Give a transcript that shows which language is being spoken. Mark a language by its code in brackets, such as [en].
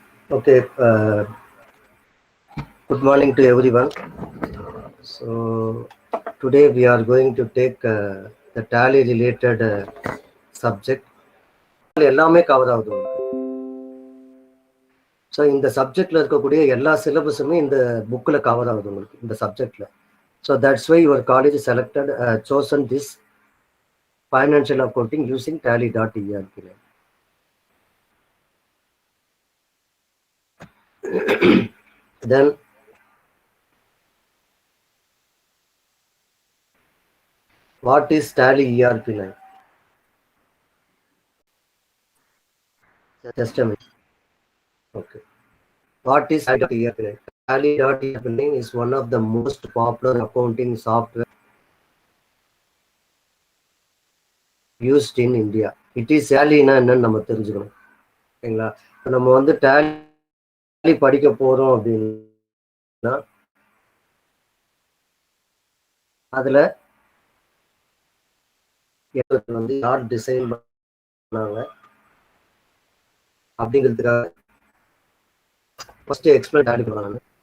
[en] Okay. Good morning to everyone. So today we are going to take the Tally related subject. [ta] எல்லாமே cover ஆகுது உங்களுக்கு. So இந்த சப்ஜெக்ட்ல இருக்கக்கூடிய எல்லா சிலபஸுமே இந்த புக்கில் கவர் ஆகுது உங்களுக்கு இந்த சப்ஜெக்ட்ல. [en] So that's why your college selected chosen this financial accounting using tally.erp. Then what is Tally ERP 9? Just a minute. Okay. What is Tally.ERP9? Tally.ERP9 is one of the most popular accounting software used in India. It is [ta] Tally-னா என்னன்னு நம்ம தெரிஞ்சுக்கணும். ஓகேங்களா? நம்ம வந்து Tally படிக்க போறோம் அப்படின்னா அதுல வந்து யார் டிசைன் பண்ணாங்க அப்படிங்கிறதுக்காக ஃபர்ஸ்ட் எக்ஸ்பிளைன் Tally பண்ணலாம்.